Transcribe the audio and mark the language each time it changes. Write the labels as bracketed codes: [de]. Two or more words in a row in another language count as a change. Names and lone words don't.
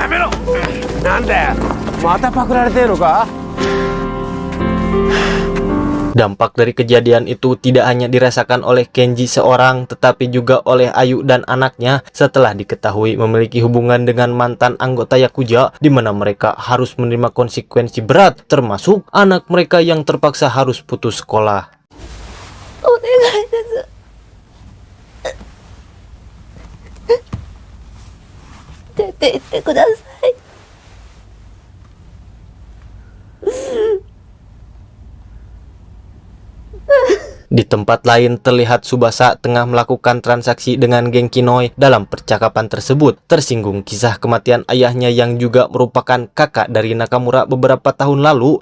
[id] Dampak dari kejadian itu tidak hanya dirasakan oleh Kenji seorang, tetapi juga oleh Ayu dan anaknya setelah diketahui memiliki hubungan dengan mantan anggota Yakuza, di mana mereka harus menerima konsekuensi berat, termasuk anak mereka yang terpaksa harus putus sekolah. [ja] お願いです。出て行ってください。 [id] Di tempat lain terlihat Tsubasa tengah melakukan transaksi dengan geng Kinoi. Dalam percakapan tersebut tersinggung kisah kematian ayahnya yang juga merupakan kakak dari Nakamura beberapa tahun lalu.